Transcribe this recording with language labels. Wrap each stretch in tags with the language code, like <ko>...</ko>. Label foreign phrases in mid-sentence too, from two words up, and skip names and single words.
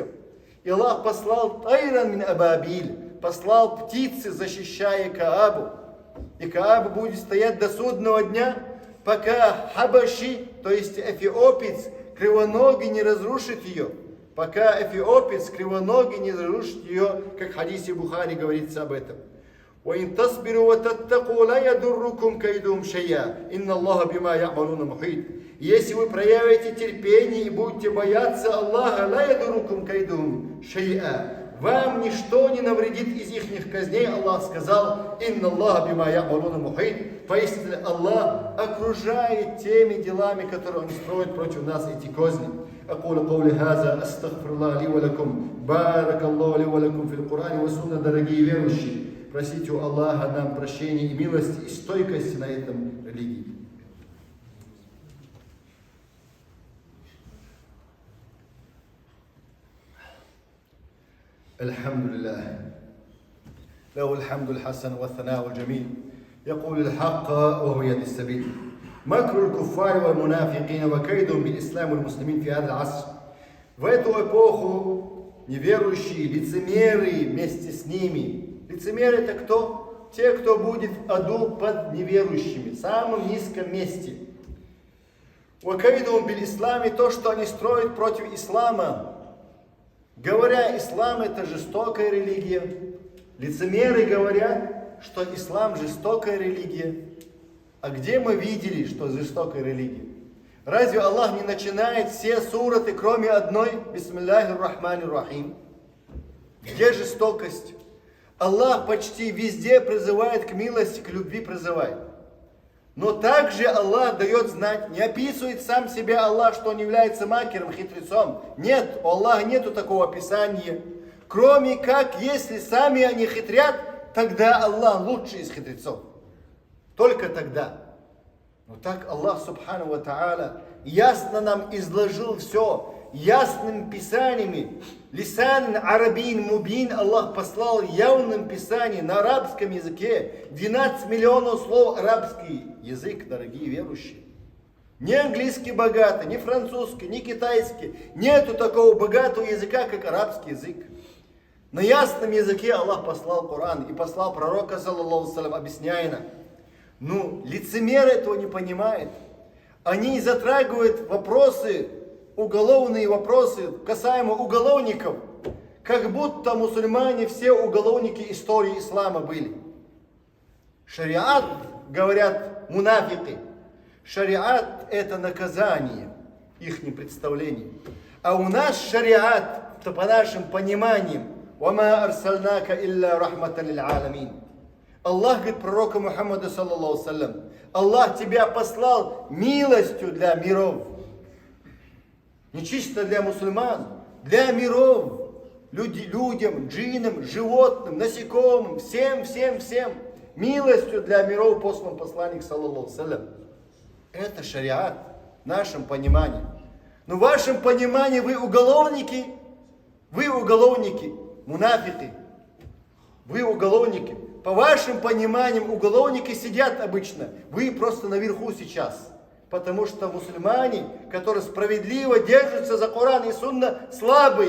<ru>И Аллах послал</ru> <ar>طيرا من أبابيل,</ar> <ru>послал птицы, защищая Каабу. И Кааба будет стоять до судного дня, пока Хабаши, то есть эфиопец, кривоногий не разрушит ее. Пока эфиопец кривоногий не разрушит ее, как в хадисе Бухари говорится об этом.</ru> <ar>وَإِن تَصْبِرُوا وَتَتَّقُوا لَا يَضُرُّكُمْ كَيْدُهُمْ شَيْئًا إِنَّ اللَّهَ بِمَا يَعْمَلُونَ مُحِيطٌ.</ar> <ru>Если вы проявите терпение и будете бояться Аллаха,</ru> <ar>لَا يَضُرُّكُمْ كَيْدُهُمْ شَيْئًا,</ar> <ru>вам ничто не навредит из ихних казней. Аллах сказал:</ru> <ar>«إن الله بما يعملون محيط».</ar> <ru>Поистине Аллах окружает теми делами, которые Он строит против нас, эти козни.</ru> <ar>أقول قولي هذا أستغفر الله لي ولكم بارك الله لي ولكم في القرآن والسنة.</ar> <ru>Дорогие верующие, просите у Аллаха нам прощения и милости и стойкости на этом религии.</ru> <ar>الحمد لله له الحمد الحسن والثناء الجميل يقول الحق وهو يهدي السبيل مكر الكفار والمنافقين وكيدهم بالإسلام والمسلمين في هذا العصر.</ar> <ru>В эту эпоху неверующие, лицемеры вместе с ними. Лицемеры — это кто? Те, кто будет в аду под неверующими, в самом низком месте.</ru> <ar>وكيدهم بالإسلام,</ar> <ru>то, что они строят против ислама. Говоря, ислам — это жестокая религия. Лицемеры говорят, что ислам — жестокая религия. А где мы видели, что жестокая религия? Разве Аллах не начинает все сураты, кроме одной?</ru> <ar>بسم الله الرحمن الرحيم.</ar> <ru>Где жестокость? Аллах почти везде призывает к милости, к любви призывает. Но также Аллах дает знать, не описывает сам себя Аллах, что Он является макером, хитрецом. Нет, у Аллаха нету такого описания. Кроме как, если сами они хитрят, тогда Аллах лучший из хитрецов. Только тогда. Но так Аллах</ru> <ar>سبحانه وتعالى</ar> <ru>ясно нам изложил все, ясными писаниями.</ru> <ar>لسان عربي مبين</ar> <ru>Аллах послал явным писанием на арабском языке. 12 миллионов слов арабский язык, дорогие верующие. Не английский богатый, не французский, не китайский. Нету такого богатого языка, как арабский язык. На ясном языке Аллах послал Коран и послал пророка,</ru> <ar>صلى الله عليه وسلم,</ar> <ru>объясняя нам. Ну, лицемеры этого не понимают. Они затрагивают вопросы, уголовные вопросы, касаемо уголовников, как будто мусульмане все уголовники истории ислама были. Шариат, говорят мунафики, шариат — это наказание, их представление. А у нас шариат, то по нашим пониманиям,</ru> <ar>«وما أرسلناك إلا رحمة للعالمين».</ar> <ru>Аллах говорит пророку Мухаммаду,</ru> <ar>صلى الله عليه وسلم:</ar> <ru>Аллах тебя послал милостью для миров. Не чисто для мусульман, для миров. Людям, джиннам, животным, насекомым, всем. Милостью для миров послан посланник,</ru> <ar>صلى الله عليه وسلم.</ar> <ru>Это шариат в нашем понимании. Но в вашем понимании вы уголовники, мунафики, вы уголовники. По вашим пониманиям, уголовники сидят обычно. Вы просто наверху сейчас. Потому что мусульмане, которые справедливо держатся за Коран и Сунна, слабые.</ru>